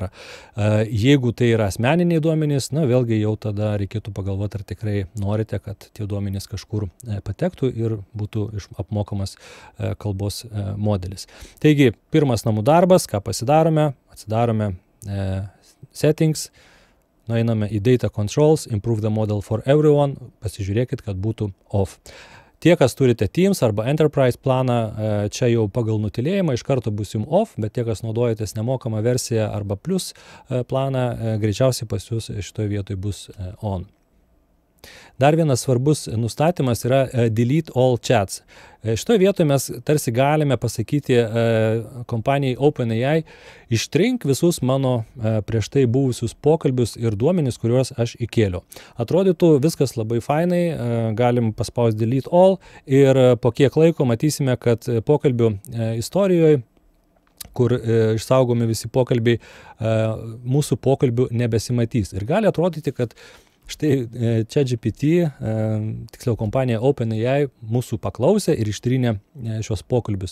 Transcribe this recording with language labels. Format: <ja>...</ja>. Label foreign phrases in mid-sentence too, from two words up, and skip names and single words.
<lt>Jeigu tai yra asmeniniai duomenys, vėlgi jau tada reikėtų pagalvoti, ar tikrai norite, kad tie duomenys kažkur patektų ir būtų apmokamas kalbos modelis. Taigi, pirmas namų darbas, ką pasidarome, atsidarome settings, nueiname į</lt> <en>data controls, improve the model for everyone,</en> <lt>pasižiūrėkit, kad būtų off. Tie, kas turite Teams arba Enterprise planą, čia jau pagal nutilėjimą iš karto bus jums off, bet tie, kas naudojatės nemokamą versiją arba plus planą, greičiausiai pas jūs šitoje vietoje bus on. Dar vienas svarbus nustatymas yra</lt> <en>delete all chats.</en> <lt>Šitoje vietoje mes tarsi galime pasakyti kompanijai OpenAI, ištrink visus mano prieš tai buvusius pokalbius ir duomenis, kuriuos aš įkėliau. Atrodytų viskas labai fainai, galim paspausti</lt> <en>delete all</en> <lt>ir po kiek laiko matysime, kad pokalbių istorijoje, kur išsaugomi visi pokalbiai, mūsų pokalbių nebesimatys. Ir gali atrodyti, kad štai ChatGPT, tiksliau kompanija OpenAI, mūsų paklausė ir ištrynė šios pokalbius.</lt>